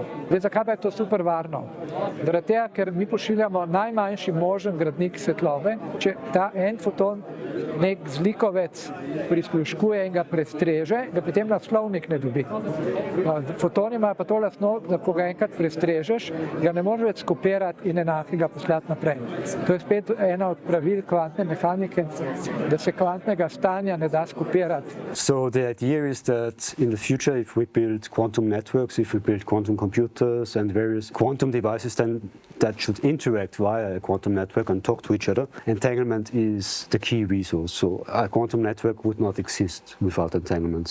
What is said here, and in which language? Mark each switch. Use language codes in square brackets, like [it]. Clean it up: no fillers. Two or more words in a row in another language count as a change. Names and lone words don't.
[sl] Zdaj, zakaj pa je to super varno? Zaradi tega, ker mi pošiljamo najmanjši možen gradnik svetlobe, če ta en foton nek zlikovec prisluškuje in ga prestreže, ga potem naslovnik ne dobi. Foton ima pa to lastnost, da ko ga enkrat prestrežeš, ga ne moreš več skopirati in enakega poslati naprej. To je spet ena od pravil kvantne mehanike, da se kvantnega stanja ne da skopirati. [en] So the idea is that in the future, if we build quantum networks, if we build quantum computers and various quantum devices, then that should interact via a quantum network and talk to each other. Entanglement is the key resource. So a quantum network would not exist without entanglement.